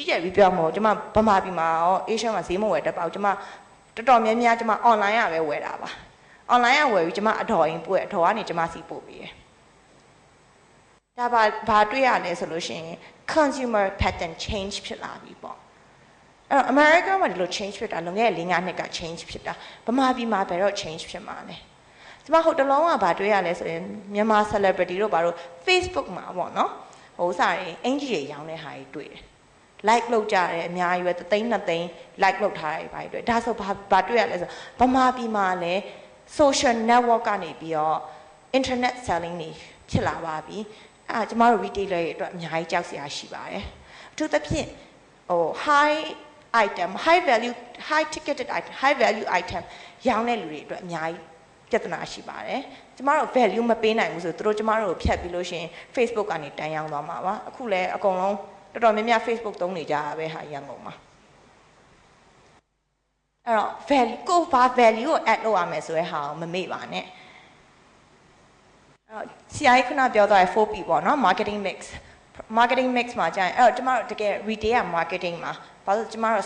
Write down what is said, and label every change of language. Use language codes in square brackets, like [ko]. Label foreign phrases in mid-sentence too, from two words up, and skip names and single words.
[my] ကြပ်ပြီးပြောမှာကျမဗမာပြည်မှာရော Asia မှာဈေးမဝယ်တတ်ပါဘူးကျမတော်တော်များများကျမ online ရပဲဝယ်တာပါ online ရဝယ်ပြီးကျမအတော်ရင်ပို့ရအတော်ကနေကျမစီပို့ပြီးဒါဘာတွေ့ရလဲဆိုလို့ရှိရင် [en] consumer pattern change [my] ဖြစ်လာ ပြီပေါ့အဲ့တော့ America မှာဒီလို change ဖြစ်တာလွန်ခဲ့တဲ့4-5နှစ်က change ဖြစ်တာဗမာပြည်မှာဘယ်တော့ change ဖြစ်မှာလဲကျမဟိုတလုံးကဘာတွေ့ရလဲဆိုရင်မြန်မာ celebrity တို့ဘာလို့ Facebook မှာပေါ့နော်ဟိုစားရင်အင်ကြီးတွေရောင်းတဲ့ဟာတွေတွေ့တယ် like လုပ်ကြတယ်အများကြီးပဲ3သိန်း2သိန်း like လုပ်ထားတယ်ဘာတွေတွေ့ဒါ ဆိုဘာတွေ့ရလဲဆိုဗမာပြည်မှာလည်း [en] social network [my] ကနေပြီးတော့ [en] internet selling [my] တွေဖြစ်လာပါပြီကျမတို့ retailer တွေအတွက်အများကြီးကြောက်စရာရှိပါတယ်အထူးသဖြင့်ဟို [en] high ticketed item high value item [my] ရောင်းတဲ့လူတွေအတွက်အများကြီးပြဿနာရှိပါတယ်ကျမတို့ value မပေးနိုင်ဘူးဆိုတော့ကျမတို့ကိုဖြတ်ပြီးလို့ရှိရင် Facebook ကနေတန်းရောင်းသွားမှာပါအခုလည်းအကုန်လုံးတော်တော်များများ Facebook သုံးနေကြတာပဲဟာရန်ကုန်မှာ အဲ့တော့ value ကို value ကို add လုပ်ရမယ်ဆိုတဲ့ဟာကိုမမေ့ပါနဲ့ဆရာကြီးခုနပြောသွားတဲ့ 4P ပေါ့နော် [en] marketing mix [my] မှာကြာရင်အဲ့တော့ကျမတို့တကယ် [en] retail marketing [my] မှာဘာလို့ကျမတို့